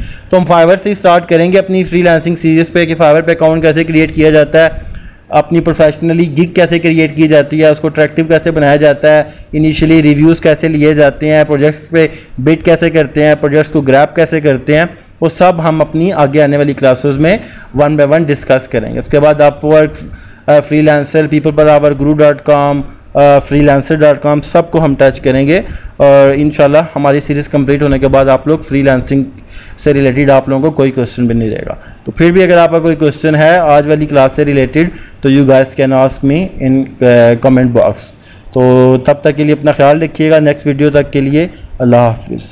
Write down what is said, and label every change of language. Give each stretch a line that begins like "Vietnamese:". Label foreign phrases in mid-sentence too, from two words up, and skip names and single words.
Urdu: تو ہم فائیور سے سٹارٹ کریں گے اپنی
English: freelancing series
Urdu: پے کہ فائیور پے اکاؤنٹ کیسے کریئیٹ کیا جاتا ہے، اپنی
English: professionally gig
Urdu: کیسے کریئیٹ کی جاتی ہے، اس کو اٹریکٹو کیسے بنایا جاتا ہے,
English: initially reviews
Urdu: کیسے لیے جاتے ہیں، پروجیکٹس پے بڈ کیسے کرتے ہیں، پروجیکٹس کو گریب کیسے کرتے ہیں، وہ سب ہم اپنی آگے آنے والی کلاسز میں
English: one by one discuss
Urdu: کریں گے. اس کے بعد اپ ورک، فری لانسر، پیپل پر آور, guru.com, freelancer.com سب کو ہم ٹچ کریں گے. اور ان شاء اللہ ہماری
English: series complete
Urdu: ہونے کے بعد آپ لوگ فری لانسنگ سے ریلیٹڈ آپ لوگوں کو کوئی کوئسچن بھی نہیں رہے گا. تو پھر بھی اگر آپ کا کوئی کوئسچن ہے آج والی کلاس سے ریلیٹڈ تو
English: you guys can ask me in comment box.
Urdu: تو تب تک کے لیے اپنا خیال رکھیے گا.
English: next video
Urdu: تک کے لیے اللہ حافظ.